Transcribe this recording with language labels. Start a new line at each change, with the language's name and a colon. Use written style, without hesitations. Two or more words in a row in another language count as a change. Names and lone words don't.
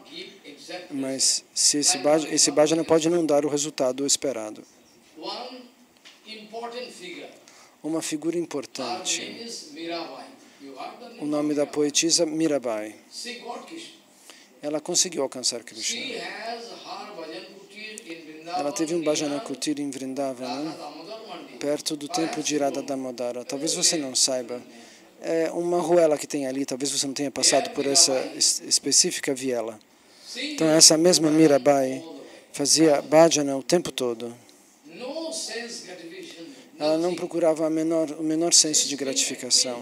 Portuguese: Mas se esse bhajana pode não dar o resultado esperado. Uma figura importante. O nome da poetisa Mirabai. Ela conseguiu alcançar Krishna. Ela teve um
Sanskrit: bhajana kutir
Portuguese: em Vrindavana, perto do templo de Radha Damodara. Talvez você não saiba. É uma ruela que tem ali, talvez você não tenha passado por essa específica viela. Então, essa mesma Mirabai fazia bhajana o tempo todo. Ela não procurava o menor senso de gratificação.